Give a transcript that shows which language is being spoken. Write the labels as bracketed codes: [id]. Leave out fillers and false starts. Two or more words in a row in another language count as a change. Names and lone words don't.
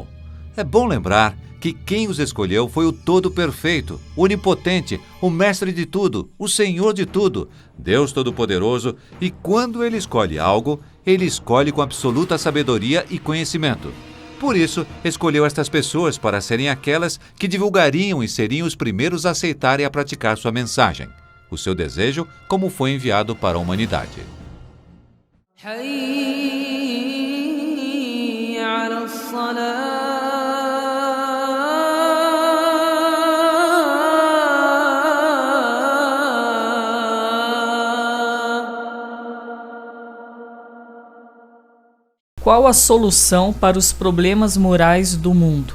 [pt] É bom lembrar que quem os escolheu foi o Todo-Perfeito, Onipotente, o Mestre de tudo, o Senhor de tudo, Deus Todo-Poderoso, e quando Ele escolhe algo, Ele escolhe com absoluta sabedoria e conhecimento. Por isso, escolheu estas pessoas para serem aquelas que divulgariam e seriam os primeiros a aceitar e a praticar sua mensagem, o seu desejo como foi enviado para a humanidade. [ar] حي على الصلاة [pt] Qual a solução para os problemas morais do mundo?